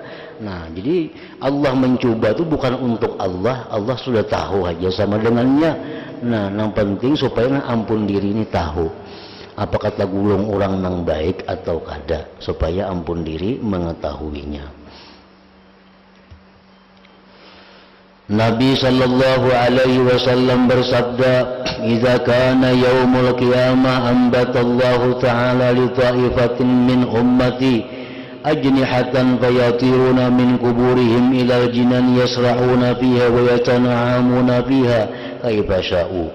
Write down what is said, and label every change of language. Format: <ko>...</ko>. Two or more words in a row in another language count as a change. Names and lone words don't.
<bjn>Nah, jadi Allah mencoba itu bukan untuk Allah, Allah sudah tahu aja sama dengannya. Nah, yang penting supaya ampun diri ini tahu apa kata gulung orang nang baik atau kada, supaya ampun diri mengetahuinya.</bjn> <ar>Nabi صلى الله عليه وسلم bersabda, "إذا كان يوم القيامة أنبت الله تعالى لطائفة من أمتي أجنحة فيطيرون من قبورهم إلى الجنان يسرعون فيها ويتنعمون فيها كيف شاءوا.</ar>